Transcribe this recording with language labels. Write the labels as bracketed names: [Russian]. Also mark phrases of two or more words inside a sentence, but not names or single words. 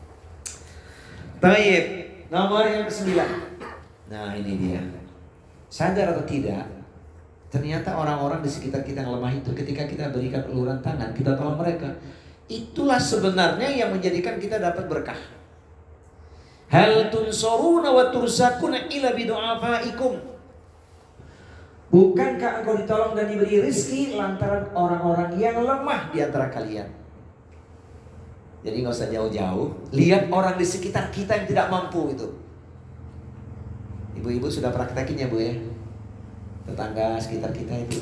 [Indonesian] Tayyib, nomor yang ke-9. Nah ini dia. Sadar atau tidak, ternyata orang-orang di sekitar kita yang lemah itu ketika kita berikan uluran tangan, kita tolong mereka. Itulah sebenarnya yang menjadikan kita dapat berkah. [Arabic] هل تنصرون وترزقون إلا بضعفائكم. [Indonesian] Bukankah engkau ditolong dan diberi rezeki lantaran orang-orang yang lemah di antara kalian? Jadi nggak usah jauh-jauh. Lihat orang di sekitar kita yang tidak mampu itu. Ibu-ibu sudah praktekin ya Bu ya? Tetangga sekitar kita itu.